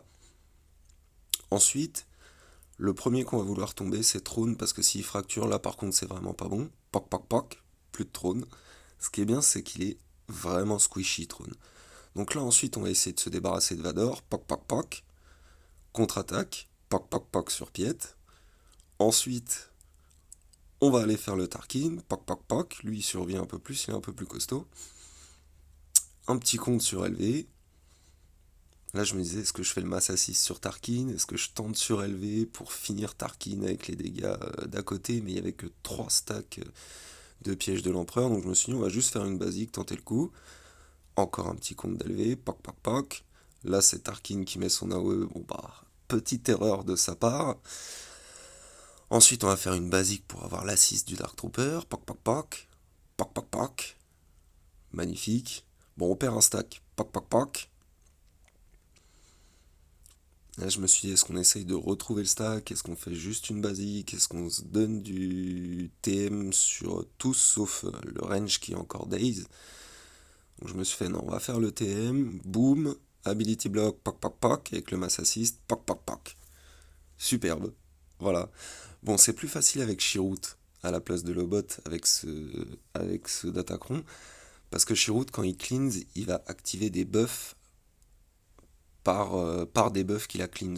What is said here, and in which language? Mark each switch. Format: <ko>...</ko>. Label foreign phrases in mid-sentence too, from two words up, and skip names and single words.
<fr>Ensuite, le premier qu'on va vouloir tomber c'est Trône, parce que s'il fracture, là par contre c'est vraiment pas bon. Poc poc poc, plus de Trône. Ce qui est bien c'est qu'il est vraiment squishy Trône. Donc là ensuite on va essayer de se débarrasser de Vador, poc poc poc. Contre-attaque, poc poc poc sur Piet. Ensuite, on va aller faire le Tarkin, poc poc poc. Lui il survit un peu plus, il est un peu plus costaud. Un petit compte sur LV. Là je me disais, est-ce que je fais le</fr> <en>mass assist</en> <fr>sur Tarkin? Est-ce que je tente sur LV pour finir Tarkin avec les dégâts d'à côté? Mais il n'y avait que 3 stacks de pièges de l'empereur, donc je me suis dit on va juste faire une basique, tenter le coup. Encore un petit compte d'LV, poc poc poc. Là c'est Tarkin qui met son AOE, bon bah, petite erreur de sa part. Ensuite, on va faire une basique pour avoir l'assist du Dark Trooper. Poc, poc, poc. Poc, poc, poc. Magnifique. Bon, on perd un stack. Poc, poc, poc. Là, je me suis dit, est-ce qu'on essaye de retrouver le stack? Est-ce qu'on fait juste une basique? Est-ce qu'on se donne du TM sur tous sauf le range qui est encore Daze? Donc, je me suis fait, non, on va faire le TM.</fr> <en>Boom. Ability block. Poc, poc, poc.</en> <fr>Avec le</fr> <en>mass assist. Poc, poc, poc.</en> <fr>Superbe. Voilà. Bon, c'est plus facile avec Chirrut à la place de Lobot avec ce Datacron, parce que Chirrut, quand il cleanse, il va activer des buffs par des buffs qu'il a cleanse.</fr>